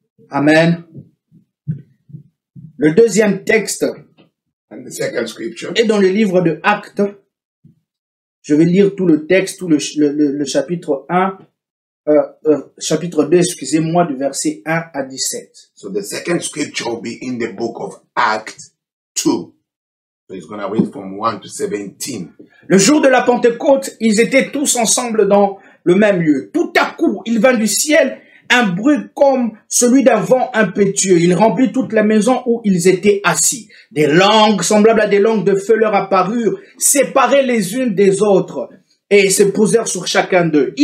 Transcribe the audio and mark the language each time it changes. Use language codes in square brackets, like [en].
[fr] Amen. Le deuxième texte [en] And the second scripture [fr] est dans le livre de Actes. Je vais lire tout le texte, tout le chapitre 1, chapitre 2, excusez-moi, du verset 1 à 17. [en] So the second scripture will be in the book of Acts 2. So it's going to read from 1 to 17. [fr] Le jour de la Pentecôte, ils étaient tous ensemble dans le même lieu. Tout à coup, il vint du ciel un bruit comme celui d'un vent impétueux. Il remplit toute la maison où ils étaient assis. Des langues semblables à des langues de feu leur apparurent, séparées les unes des autres, et se posèrent sur chacun d'eux.